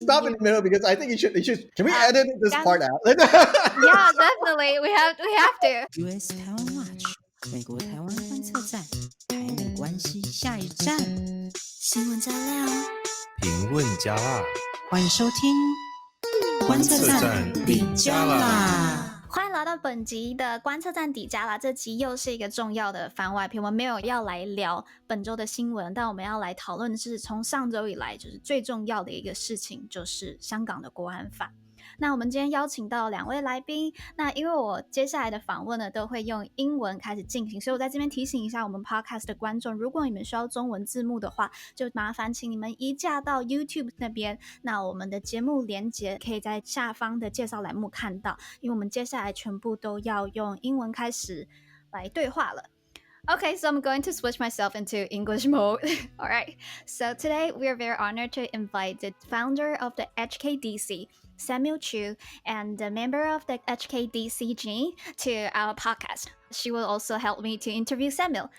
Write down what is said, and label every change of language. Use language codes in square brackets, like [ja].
[en] stop in the middle because I think you should. Can we edit this part out? Yeah, definitely. We have to. [zh] US 台湾 Watch 美国台湾观测站，台美关系下一站，新闻加料，评论加辣，欢迎收听观测站底加啦。欢迎来到本集的观测站底加啦，这集又是一个重要的番外篇。我们没有要来聊本周的新闻，但我们要来讨论的是从上周以来就是最重要的一个事情，就是香港的国安法。那我们今天邀请到两位来宾，那因为我接下来的访问呢都会用英文开始进行，所以我在这边提醒一下我们 podcast 的观众，如果你们需要中文字幕的话，就麻烦请你们移驾到 YouTube 那边，那我们的节目连结可以在下方的介绍栏目看到，因为我们接下来全部都要用英文开始来对话了。 [en] Okay, so I'm going to switch myself into English mode. All right. So today we are very honored to invite the founder of the HKDC, Samuel Chu, and the member of the HKDC, Jean, to our podcast. She will also help me to interview Samuel.